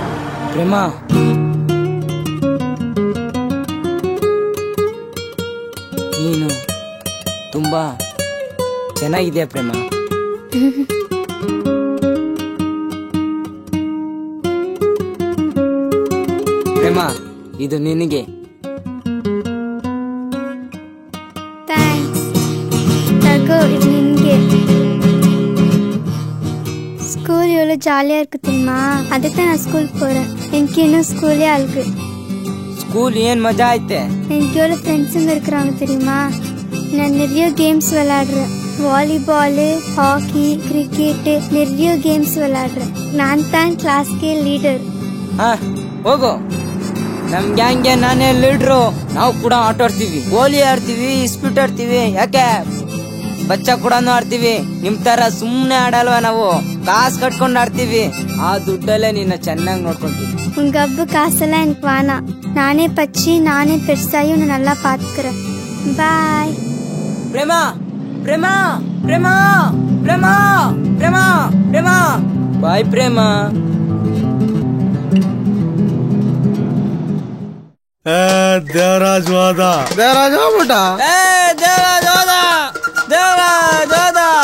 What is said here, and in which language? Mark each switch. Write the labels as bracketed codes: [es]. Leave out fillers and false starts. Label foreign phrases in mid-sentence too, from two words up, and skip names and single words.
[kn] ಪ್ರೇಮ, ನೀನು ತುಂಬಾ ಚೆನ್ನಾಗಿದೆಯಾ ಪ್ರೇಮ? ಪ್ರೇಮ, ಇದು ನಿನಗೆ. ಇದು ನಿನ್ಗೆ [ta] ஸ்கூல் எவ்வளோ ஜாலியாக இருக்கு தெரியுமா? அதுக்கு தான் நான் ஸ்கூல் போகிறேன். எனக்கு இன்னும் ஸ்கூலே அழுகு. [kn] ಸ್ಕೂಲ್ ಏನ್ ಮಜಾ ಐತೆ. [ta] எனக்கு எவ்வளோ ஃப்ரெண்ட்ஸுங்க இருக்கிறாங்க தெரியுமா? நான் நிறைய கேம்ஸ் விளையாடுறேன். வாலிபாலு, ஹாக்கி, கிரிக்கெட்டு, நிறைய கேಮ್ಸ್ விளையாடுறேன். நான் தான் [kn] ಕ್ಲಾಸ್ಗೆ ಲೀಡರ್. ಹಾ ಹೋಗು. ನಮ್ ಗ್ಯಾಂಗ್ಗೆ ನಾನೇ ಲೀಡ್ರು. ನಾವು ಕೂಡ ಆಟ ಆಡ್ತೀವಿ, ಗೋಲಿ ಆಡ್ತೀವಿ, ಇಸ್ಪಿಟ್ ಆಡ್ತೀವಿ. ಯಾಕೆ ಬಚ್ಚ ಕೂಡ ಆಡ್ತೀವಿ. ನಿಮ್ ತರ ಸುಮ್ನೆ ಆಡಲ್ವಾ ನಾವು? ಕಾಸು ಕಟ್ಕೊಂಡು ಆಡ್ತೀವಿ. ಆ ದುಡ್ಡಲ್ಲೇ ನಿನ್ನ ಚೆನ್ನಾಗಿ ನೋಡ್ಕೊಂತೀವಿ. [ta] உங்க அப்பு காசெல்லாம் எனக்கு வேணாம். நானே பச்சி நானே பெருசாயும் உன்னை நல்லா பாத்துக்கிறேன். பாய். [kn] ಪ್ರೇಮ ಪ್ರೇಮ ಪ್ರೇಮ ಪ್ರೇಮ ಪ್ರೇಮ ಪ್ರೇಮ ಬಾಯ್ ಪ್ರೇಮ. ದೇವರಾಜ್ ಹೋದ. ದೇವರಾಜ್ ಹೋಗ್ಬಿಟ್ಟ. ದೇವರಾಜ್ ಹೋದ. ದೇವರಾಜ್ ಹೋದ.